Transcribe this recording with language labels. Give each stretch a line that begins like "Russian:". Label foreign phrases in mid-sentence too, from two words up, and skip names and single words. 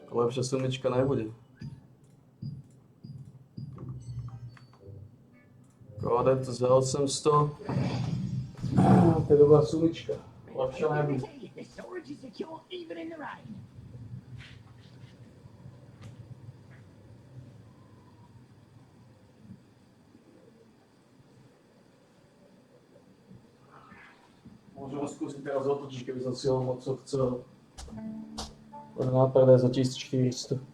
Slovak: Ďalšia sumička nebude. Kladem to za 800. To je dobrá sumička. Lepšia nebude.
English: The storage is secure even in the rain.
Slovak: Môžem skúsiť teraz otočiť, keby som si ho moc chcel. Len nápredaj za 1400.